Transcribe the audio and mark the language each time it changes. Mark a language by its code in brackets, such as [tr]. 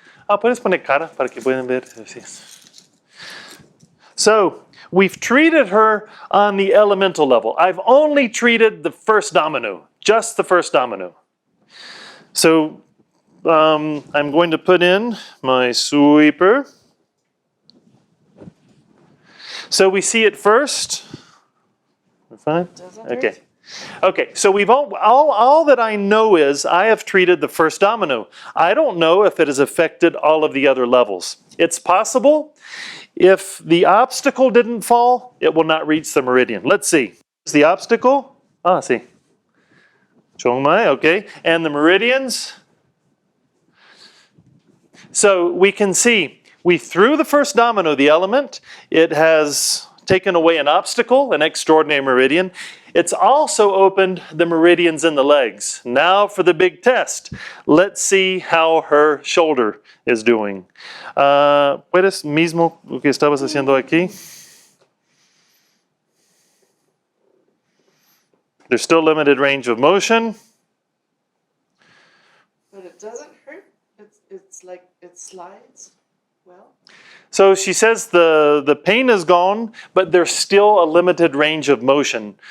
[es] Puedes poner cara para que puedan ver. [en] So, we've treated her on the elemental level. I've only treated the first domino, just the first domino. So, I'm going to put in my sweeper. So we see it first. We're fine? Okay. Okay, so we've all that I know is I have treated the first domino. I don't know if it has affected all of the other levels. It's possible. If the obstacle didn't fall, it will not reach the meridian. Let's see. Is the obstacle? See. Chongmai, okay. And the meridians? So we can see, we threw the first domino, the element. It has taken away an obstacle, an extraordinary meridian. It's also opened the meridians in the legs. Now for the big test. Let's see how her shoulder is doing. [es] ¿Puedes mismo lo que estabas haciendo aquí? [en] There's still limited range of motion. But it doesn't hurt. It's like it slides well. So she says the pain is gone, but there's still a limited range of motion.